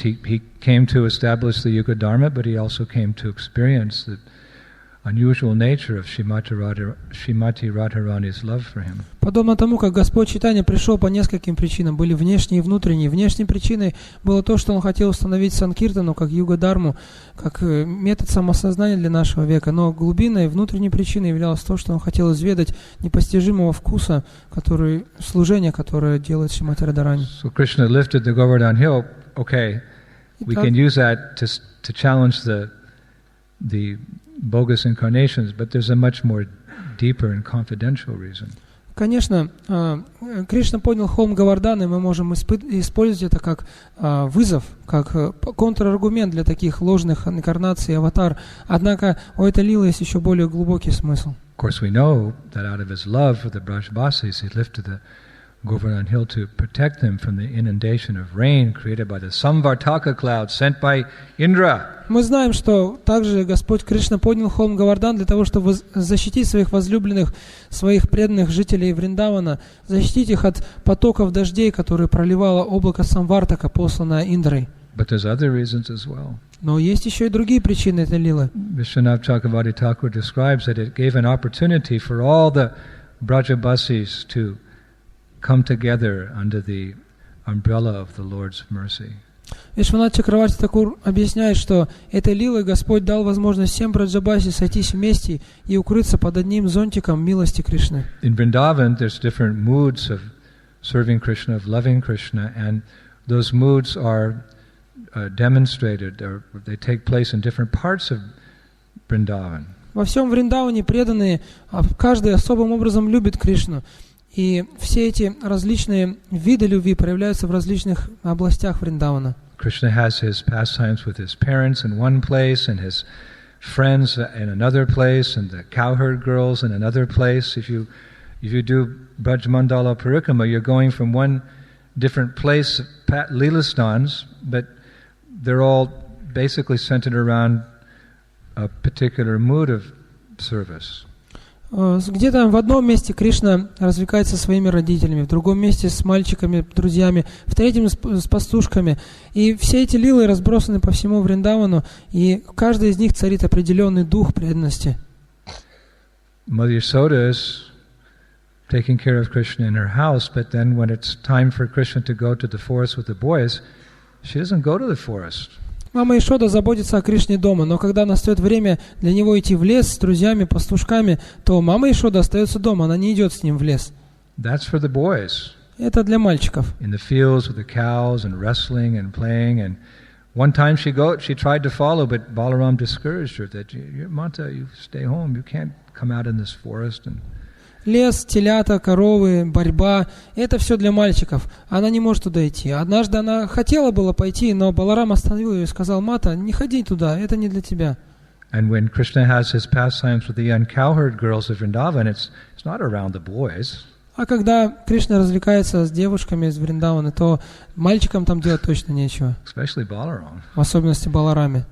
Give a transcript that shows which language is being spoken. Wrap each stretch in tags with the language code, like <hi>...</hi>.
<en>He came to establish the Yuga Dharma, but he also came to experience the unusual nature of Shrimati Radharani's love for him.</en> <ru>Подобно тому, как Господь Чайтанья пришел по нескольким причинам, были внешние и внутренние. Внешней причиной было то, что он хотел установить санкиртану, как юга-дарму, как метод самосознания для нашего века. Но глубинной, внутренней причиной являлось то, что он хотел изведать непостижимого вкуса, служения, которое делает Шримати Радхарани.</ru> <en>So Krishna lifted the Govardhan hill. Okay, we can use that to challenge the bogus incarnations, but there's a much more deeper and confidential reason.</en> <ru>Конечно, Кришна поднял холм Говардана, и мы можем использовать это как вызов, как контраргумент для таких ложных инкарнаций, аватар. Однако у этой лилы есть еще более глубокий смысл.</ru> <en>Of course, we know that out of his love for the Brajbasis, he lifted the Govardhan hill to protect them from the inundation of rain created by the Samvartaka cloud sent by Indra.</en> <ru>Мы знаем, что также Господь Кришна поднял холм Говардан для того, чтобы защитить своих возлюбленных, своих преданных жителей Вриндавана, защитить их от потоков дождей, которые проливало облако Самвартака, посланное Индрой.</ru> <en>But there's other reasons as well.</en> <ru>Но есть еще и другие причины этой лилы.</ru> <en>Vishwanath Chakravarti Thakur describes that it gave an opportunity for all the Brajabasis to come together under the umbrella of the Lord's mercy.</en> <ru>Вишванат Чакраварти Такур объясняет, что этой лилой Господь дал возможность всем Браджабаси сойтись вместе и укрыться под одним зонтиком милости Кришны.</ru> <en>In Vrindavan, there's different moods of serving Krishna, of loving Krishna, and those moods are demonstrated, or they take place in different parts of Vrindavan.</en> <ru>Во всем Вриндаване преданные, каждый особым образом любит Кришну. И все эти различные виды любви проявляются в различных областях Вриндавана.</ru> <en>Krishna has his pastimes with his parents in one place, and his friends in another place, and the cowherd girls in another place. If you do Braj Mandala Parikrama, you're going from one different place, Leela Stans, but they're all basically centered around a particular mood of service.</en> <ru>Где-то в одном месте Кришна развлекается со своими родителями, в другом месте с мальчиками, друзьями, в третьем с пастушками. И все эти лилы разбросаны по всему Вриндавану, и в каждой из них царит определенный дух преданности.</ru> <en>Mother Yasoda is taking care of Krishna in her house, but then when it's time for Krishna to go to the forest with the boys, she doesn't go to the forest.</en> <ru>Мама Яшода заботится о Кришне дома, но когда настает время для него идти в лес с друзьями, пастушками, то мама Яшода остается дома, она не идет с ним в лес.</ru> <en>That's for the boys.</en> <ru>Это для мальчиков.</ru> <en>In the fields with the cows and wrestling and playing, and one time she tried to follow, but Balaram discouraged her that Mata, you stay home, you can't come out in this forest. And</en> <ru>Лес, телята, коровы, борьба – это все для мальчиков. Она не может туда идти. Однажды она хотела было пойти, но Баларам остановил ее и сказал: «Мата, не ходи туда, это не для тебя».</ru> <en>And when Krishna has his pastimes with the young cowherd girls of Vrindavan, it's not around the boys.</en> <ru>А когда Кришна развлекается с девушками из Вриндавана, то мальчикам там делать точно нечего.</ru> <en>Especially Balaram.</en> <ru>В особенности Балараме.</ru>